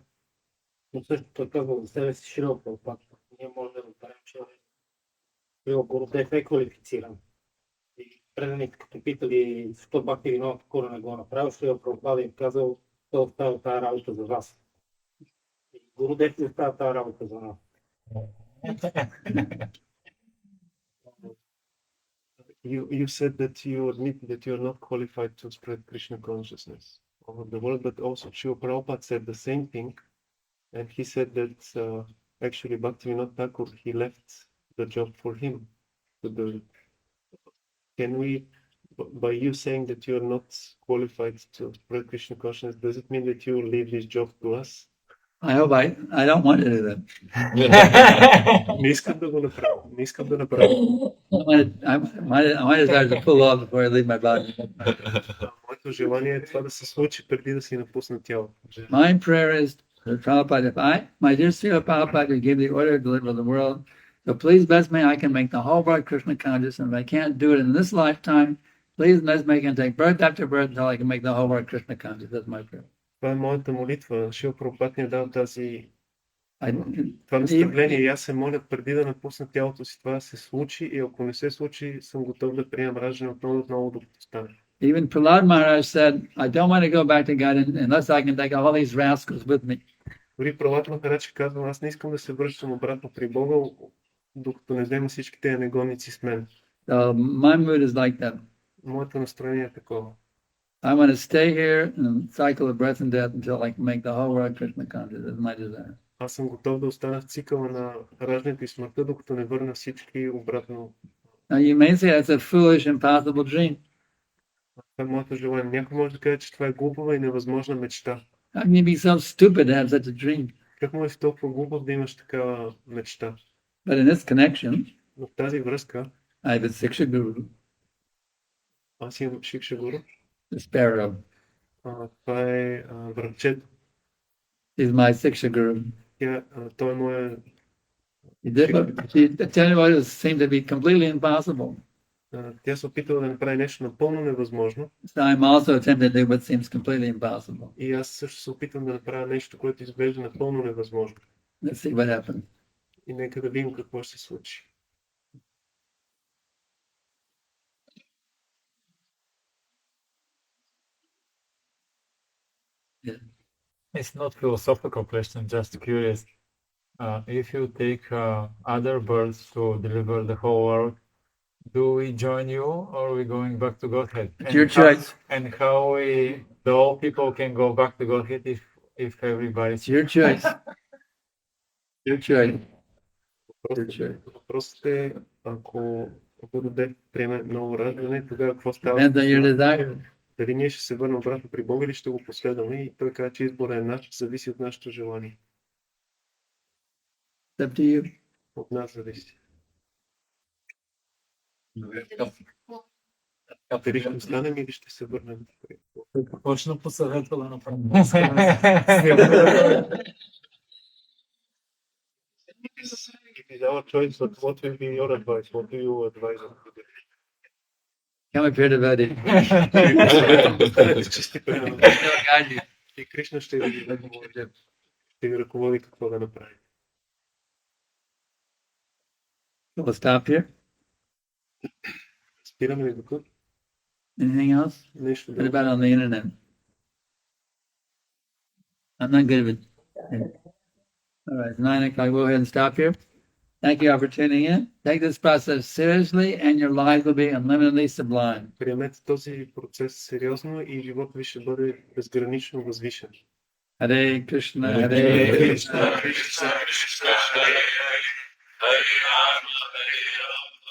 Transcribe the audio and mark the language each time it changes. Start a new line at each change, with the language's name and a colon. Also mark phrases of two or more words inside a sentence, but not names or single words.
Bulgarian: Но също той казва за себе си Шрила Прабхупад. Ние може да разберем, че Шрила Гурудев е квалифициран. И преданите, като питали защо Бхакти Винода Такур не го направил, Шрила Прабхупада им казал, той оставя тази работа за вас. И Гурудев не оставя тази работа за нас.
English: You said that you admit that you are not qualified to spread Krishna consciousness over the world, but also Srila Prabhupada said the same thing, and he said that actually Bhaktivinoda Thakur, he left the job for him. Can we, by you saying that you are not qualified to spread Krishna consciousness, does it mean that you will leave this job to us? I hope I don't want to do that.
Bulgarian: Не искам да го направя. Не искам да направя.
English: My desire is to pull off before I leave my body.
Bulgarian: Моето желание е това да се случи преди да си напусна тялото.
English: My prayer is to Prabhupada, my dear Srila Prabhupada, you give the order to deliver the world, so please bless me, I can make the whole world Krishna conscious, and if I can't do it in this lifetime, please bless me, I can take birth after birth until I can make the whole world Krishna conscious. That's my prayer.
Bulgarian: Това е моята молитва. Шрила Прабхупад ни е дал това
English: I,
Bulgarian: наставление и аз се моля преди да напусна тялото си това да се случи и ако не се случи, съм готов да приемам раждане отново докато стане.
English: even Prahlad Maharaj said, I don't want to go back to God unless I can take all these rascals with me.
Bulgarian: Дори Пралад Махарадж казва, аз не искам да се връщам обратно при Бога, докато не взема всички тези негодници с мен.
English: So my mood is like that.
Bulgarian: Моето настроение е такова.
English: I want to stay here and cycle of birth and death until I can make the whole world Krishna conscious. That's my desire.
Bulgarian: Аз съм готов да остана в цикъла на раждането и смъртта, докато не върна всички обратно.
English: Now you may say that's a foolish, impossible dream.
Bulgarian: Това е моето желание. Някой може да каже, че това е глупава и невъзможна мечта.
English: How can you be so stupid to have such a dream?
Bulgarian: Как може си толкова глупав да имаш такава мечта?
English: But in this connection,
Bulgarian: Но в тази връзка,
English: I have a Siksha Guru,
Bulgarian: аз имам Шикша Гуру.
English: the sparrow.
Bulgarian: Това е връбчето.
English: He's my Siksha Guru.
Bulgarian: Той е моя.
English: He did tell me what seemed to be completely impossible.
Bulgarian: Тя се опитала да направи нещо напълно невъзможно.
English: So I'm also attempting to do what seems completely impossible.
Bulgarian: И аз също се опитвам да направя нещо, което изглежда напълно невъзможно.
English: Let's see what happens.
Bulgarian: И нека да видим какво ще се случи.
English: It's not philosophical question, just curious. If you take other birds to deliver the whole world, do we join you or are we going back to Godhead? It's your choice. And how the old people can go back to Godhead if everybody's It's your choice. Your choice.
Bulgarian: Въпросът е, ако Гурудев приеме ново раждане, тогава какво става?
English: Depends on your desire.
Bulgarian: Дали ние ще се върнем обратно при Бога или ще го последваме? И той каза, че изборът е наш, зависи от нашето желание.
English: It's up to you.
Bulgarian: От нас зависи. Дали ще останем или ще се върнем? Точно посъветва да направим.
English: If it's our choice, what will be your advice? What do you advise us to do? Come up here to Vadi.
Bulgarian: И Кришна ще ви ръководи какво да направи.
English: We'll stop here.
Bulgarian: Спираме ли тук?
English: Anything else?
Bulgarian: Нещо
English: What
Bulgarian: друго.
English: about on the internet? I'm not good with it. All right, 9 o'clock. We'll go ahead and stop here. Thank you all for tuning in. Take this process seriously and your lives will be unlimitedly sublime.
Bulgarian: Приемете този процес сериозно и животът ви ще бъде безгранично възвишен.
Sanskrit: Hare Krishna, Hare Hare Krishna, Krishna, Krishna Krishna, Hare Hare, Hare Rama, Hare Rama.